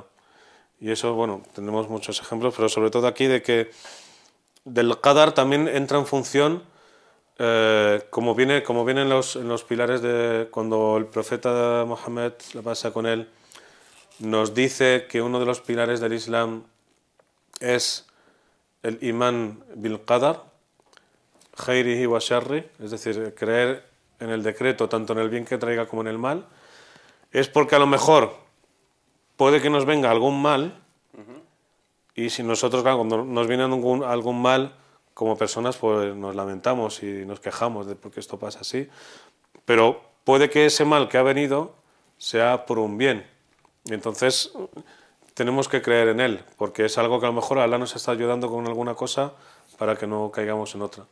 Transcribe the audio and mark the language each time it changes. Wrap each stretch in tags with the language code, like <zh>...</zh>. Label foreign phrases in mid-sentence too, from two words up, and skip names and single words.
<es>Y eso, bueno, tenemos muchos ejemplos, pero sobre todo aquí de que del qadar también entra en función, como viene en los pilares de cuando el profeta Mohammed, la pasa con él, nos dice que uno de los pilares del Islam es el</es> <ar>الإيمان بالقدر، خيره وشره,</ar> <es>es decir, creer en el decreto tanto en el bien que traiga como en el mal, es porque a lo mejor puede que nos venga algún mal y si nosotros, claro, cuando nos viene algún mal, como personas pues nos lamentamos y nos quejamos de por qué esto pasa así, pero puede que ese mal que ha venido sea por un bien y entonces tenemos que creer en él porque es algo que a lo mejor Allah nos está ayudando con alguna cosa para que no caigamos en otra.</es>